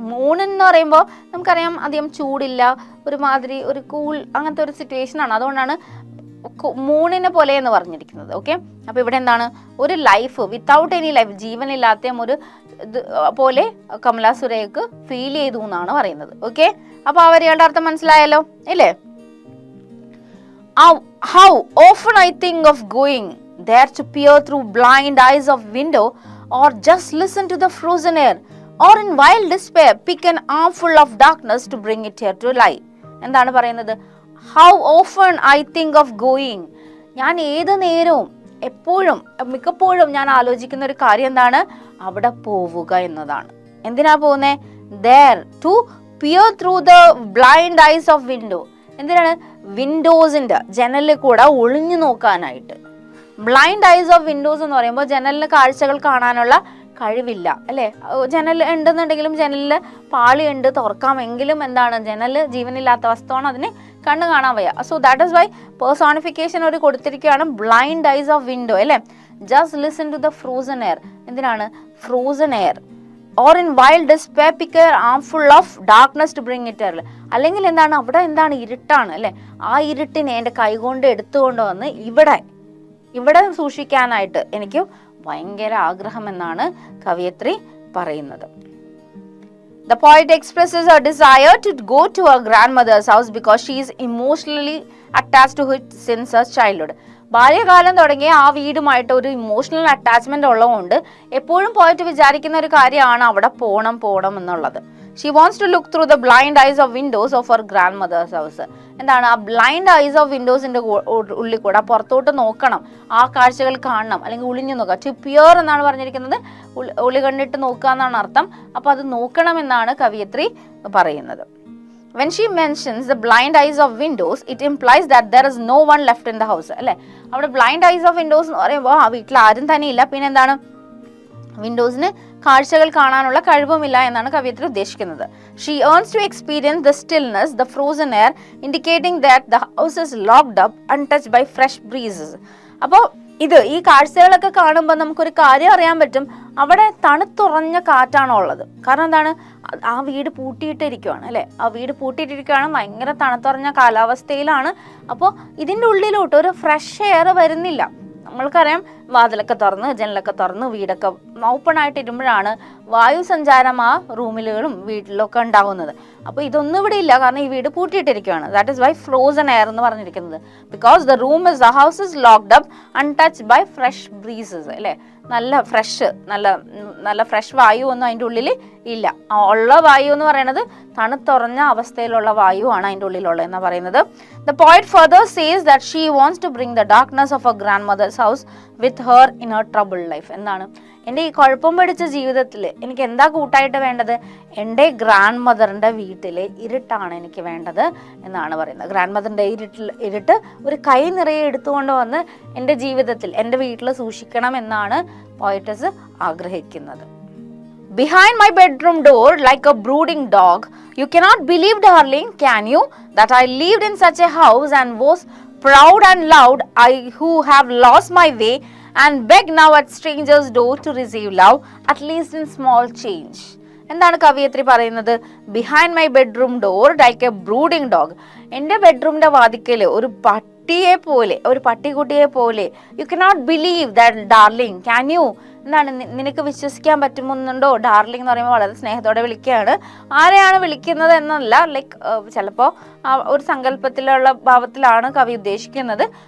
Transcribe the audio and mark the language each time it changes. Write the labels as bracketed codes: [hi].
[ml] മൂണെന്ന് പറയുമ്പോൾ നമുക്കറിയാം അധികം ചൂടില്ല, ഒരുമാതിരി ഒരു കൂൾ അങ്ങനത്തെ ഒരു സിറ്റുവേഷനാണ്. അതുകൊണ്ടാണ് മൂണിനെ പോലെ എന്ന് പറഞ്ഞിരിക്കുന്നത്. ഓക്കെ, അപ്പൊ ഇവിടെ എന്താണ്? ഒരു [en] life without any life, [ml] ജീവനില്ലാത്ത ഒരു പോലെ കമല സുരയ്യക്ക് ഫീൽ ചെയ്തു എന്നാണ് പറയുന്നത്. ഓക്കെ, അപ്പൊ ആ വരികളുടെ അർത്ഥം മനസ്സിലായല്ലോ ഇല്ലേ? [en] How often I think of going there to peer through blind eyes of window or just listen to the frozen air or in wild despair pick an armful of darkness to bring it here to light. [ml] എന്താണ് പറയുന്നത്? [en] How often I think of going. [ml] ഞാൻ ഏത് നേരവും എപ്പോഴും മിക്കപ്പോഴും ഞാൻ ആലോചിക്കുന്ന ഒരു കാര്യം എന്താണ്? അവിടെ പോവുക എന്നതാണ്. എന്തിനാ പോകുന്നേ? [en] There to peer through the blind eyes of window. [ml] എന്തിനാണ്? വിൻഡോസിന്റെ ജനലിൽ കൂടെ ഒളിഞ്ഞു നോക്കാനായിട്ട്. [en] blind eyes of windows [ml] എന്ന് പറയുമ്പോൾ ജനലിന് കാഴ്ചകൾ കാണാനുള്ള കഴിവില്ല അല്ലേ? ജനൽ ഉണ്ടെന്നുണ്ടെങ്കിലും ജനലിൽ പാളിയുണ്ട്, തുറക്കാമെങ്കിലും എന്താണ്, ജനൽ ജീവനില്ലാത്ത വസ്തുവാണ്, അതിന് കണ്ണ് കാണാൻ വയ്യ. [en] so that is why personification [ml] ഒരു കൊടുത്തിരിക്കുകയാണ് [en] Blind eyes of window അല്ലേ? Just listen to the frozen air. എന്തിനാണ്? Frozen air. Or in wild despair pick a armful of darkness to bring it here. [ml] അല്ലെങ്കിൽ എന്താണ്, അവിടെ എന്താണ്, ഇരുട്ടാണ് അല്ലേ? ആ ഇരുട്ടിനെ എൻ്റെ കൈകൊണ്ട് എടുത്തുകൊണ്ട് വന്ന് ഇവിടെ സൂക്ഷിക്കാനായിട്ട് എനിക്ക് ഭയങ്കര ആഗ്രഹമെന്നാണ് കവയിത്രി പറയുന്നത്. [en] The poet expresses her desire to go to her grandmother's house because she is emotionally attached to it since her childhood. [ml] ബാല്യകാലം തുടങ്ങിയ ആ വീടുമായിട്ട് ഒരു ഇമോഷണൽ അറ്റാച്ച്മെന്റ് ഉള്ളതുകൊണ്ട് എപ്പോഴും പോയിട്ട് വിചാരിക്കുന്ന ഒരു കാര്യമാണ് അവിടെ പോണം എന്നുള്ളത്. [en] She wants to look through the blind eyes of windows of her grandmother's house. [ml] എന്താണ് ആ ബ്ലൈൻഡ് ഐസ് ഓഫ് വിൻഡോസിന്റെ ഉള്ളിൽ കൂടെ പുറത്തോട്ട് നോക്കണം, ആ കാഴ്ചകൾ കാണണം, അല്ലെങ്കിൽ ഒളിഞ്ഞു നോക്കുക. [en] to peer [ml] എന്നാണ് പറഞ്ഞിരിക്കുന്നത്, ഒളി കണ്ടിട്ട് നോക്കുക എന്നാണ് അർത്ഥം. അപ്പൊ അത് നോക്കണം എന്നാണ് കവയിത്രി പറയുന്നത്. [en] When she mentions the blind eyes of windows, it implies that there is no one left in the house. [ml] അല്ലേ? അവിടെ ബ്ലൈൻഡ് ഐസ് ഓഫ് വിൻഡോസ് എന്ന് പറയുമ്പോൾ ആ വീട്ടിൽ ആരും തന്നെ ഇല്ല, പിന്നെ എന്താണ്, വിൻഡോസിന് കാഴ്ചകൾ കാണാനുള്ള കഴിവുമില്ല എന്നാണ് കവയിത്രി ഉദ്ദേശിക്കുന്നത്. [en] She yearns to experience the stillness, the frozen air, indicating that the house is locked up, untouched by fresh breezes. [ml] അപ്പോൾ ഈ കാഴ്ചകളൊക്കെ കാണുമ്പോൾ നമുക്കൊരു കാര്യം അറിയാൻ പറ്റും, അവിടെ തണുത്തുറഞ്ഞ കാറ്റാണോ ഉള്ളത്. കാരണം എന്താണ്, ആ വീട് പൂട്ടിയിട്ടിരിക്കുകയാണ് അല്ലേ? ആ വീട് പൂട്ടിയിട്ടിരിക്കുകയാണ്, ഭയങ്കര തണുത്തുറഞ്ഞ കാലാവസ്ഥയിലാണ്. അപ്പോൾ ഇതിൻ്റെ ഉള്ളിലോട്ട് ഒരു ഫ്രഷ് എയർ വരുന്നില്ല. നമ്മൾക്കറിയാം, വാതിലൊക്കെ തുറന്ന് ജനലൊക്കെ തുറന്ന് വീടൊക്കെ ഓപ്പൺ ആയിട്ട് ഇരുമ്പോഴാണ് വായു സഞ്ചാരം ആ റൂമിലും വീട്ടിലൊക്കെ ഉണ്ടാകുന്നത്. അപ്പോൾ ഇതൊന്നും ഇവിടെ ഇല്ല, കാരണം ഈ വീട് പൂട്ടിയിട്ടിരിക്കുകയാണ്. [en] that is why frozen air [ml] എന്ന് പറഞ്ഞിരിക്കുന്നത്. [en] Because the house is locked up untouched by fresh breezes അല്ലേ? [ml] നല്ല ഫ്രഷ് വായു ഒന്നും അതിൻ്റെ ഉള്ളിൽ ഇല്ല. ഉള്ള വായു എന്ന് പറയുന്നത് തണുത്തുറഞ്ഞ അവസ്ഥയിലുള്ള വായുവാണ് അതിൻ്റെ ഉള്ളിലുള്ളത് എന്നാണ് പറയുന്നത്. [en] The poet further says that she wants to bring the darkness of her grandmother's house with her in her troubled life. [ml] എന്താണ്, എൻ്റെ ഈ കുഴപ്പം പിടിച്ച ജീവിതത്തിൽ എനിക്ക് എന്താ കൂട്ടായിട്ട് വേണ്ടത്? എൻ്റെ ഗ്രാൻഡ് മദറിൻ്റെ വീട്ടിലെ ഇരുട്ടാണ് എനിക്ക് വേണ്ടത് എന്നാണ് പറയുന്നത്. ഗ്രാൻഡ് മദറിൻ്റെ ഇരുട്ട് ഒരു കൈ നിറയെ എടുത്തുകൊണ്ട് വന്ന് എൻ്റെ ജീവിതത്തിൽ എൻ്റെ വീട്ടിൽ സൂക്ഷിക്കണം എന്നാണ് പോയറ്റസ് ആഗ്രഹിക്കുന്നത്. [en] Behind my bedroom door, like a brooding dog, you cannot believe, darling, can you, that I lived in such a house and was proud and loud, I who have lost my way and beg now at strangers' door to receive love, at least in small change. [ml] എന്താണ് കവയിത്രി പറയുന്നത്? [en] Behind my bedroom door like a brooding dog. [ml] എൻ്റെ ബെഡ്റൂമിൻ്റെ വാതിക്കൽ ഒരു പട്ടിക്കുട്ടിയെ പോലെ [en] you cannot believe that darling, can you, [ml] എന്താണ്, നിനക്ക് വിശ്വസിക്കാൻ പറ്റുന്നുണ്ടോ? ഡാർലിംഗ് എന്ന് പറയുമ്പോൾ വളരെ സ്നേഹത്തോടെ വിളിക്കുകയാണ്. ആരെയാണ് വിളിക്കുന്നത് എന്നല്ല, ലൈക്ക് ചിലപ്പോൾ ഒരു സങ്കല്പത്തിലുള്ള ഭാവത്തിലാണ് കവി ഉദ്ദേശിക്കുന്നത്.